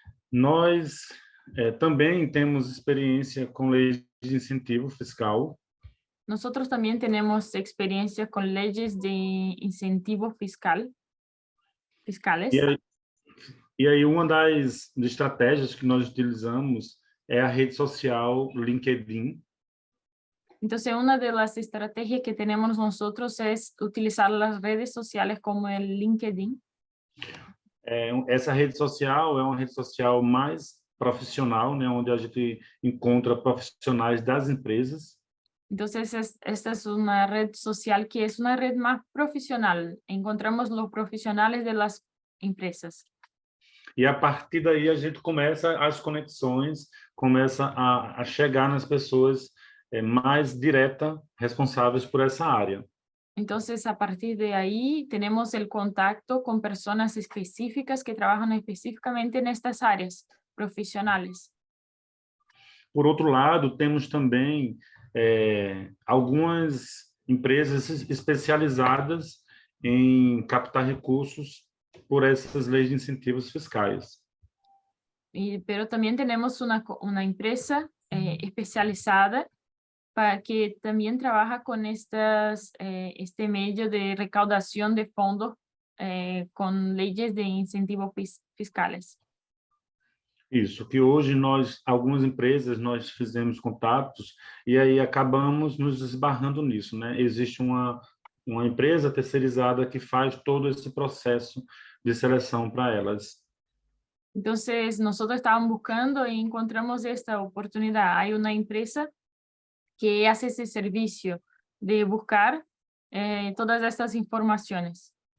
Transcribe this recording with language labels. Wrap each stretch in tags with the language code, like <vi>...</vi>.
<pt>Nós também temos experiência com leis de incentivo fiscal.</pt> <es>Nosotros también tenemos experiencia con leyes de incentivo fiscales.</es> <pt>E aí uma das estratégias que nós utilizamos é a rede social LinkedIn.</pt> <es>Entonces, una de las estrategias que tenemos nosotros es utilizar las redes sociales como el LinkedIn.</es> <pt>Essa rede social é uma rede social mais profissional, né, onde a gente encontra profissionais das empresas.</pt> <es>Entonces, esta es una red social que es una red más profesional. Encontramos los profesionales de las empresas.</es> <pt>E a partir daí a gente começa as conexões, começa a chegar nas pessoas mais direta, responsáveis por essa área.</pt> <es>Entonces, a partir de ahí, tenemos el contacto con personas específicas que trabajan específicamente en estas áreas profesionales.</es> <pt>Por outro lado, temos também algumas empresas especializadas em captar recursos por essas leis de incentivos fiscais.</pt> <es>Pero también tenemos una empresa especializada para que también trabaja con este medio de recaudación de fondos con leyes de incentivos fiscales.</es> <pt>Isso, que hoje algumas empresas, nós fizemos contatos e aí acabamos nos esbarrando nisso, né? Existe uma empresa terceirizada que faz todo esse processo de seleção para elas.</pt> <es>Entonces, nosotros estábamos buscando y encontramos esta oportunidad. Hay una empresa que hace ese servicio de buscar todas estas informaciones.</es>